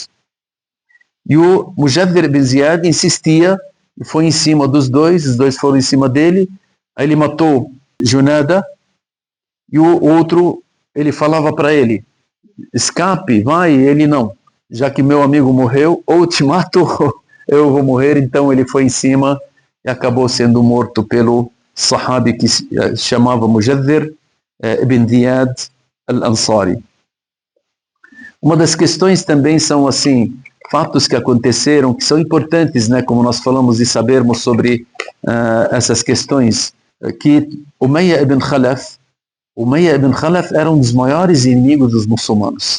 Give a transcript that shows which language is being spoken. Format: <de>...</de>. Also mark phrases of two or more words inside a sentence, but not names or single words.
<pt>E o Mujaddhir ibn Ziyad insistia, e foi em cima dos dois, os dois foram em cima dele, aí ele matou Junada, e o outro, ele falava para ele, escape, vai, e ele não, já que meu amigo morreu, ou te mato, ou eu vou morrer. Então ele foi em cima e acabou sendo morto pelo sahabi que se chamava Mujaddhir ibn Ziyad al-Ansari. Uma das questões também são assim, fatos que aconteceram, que são importantes, né, como nós falamos, de sabermos sobre essas questões, que Umayya ibn Khalaf era um dos maiores inimigos dos muçulmanos.</pt>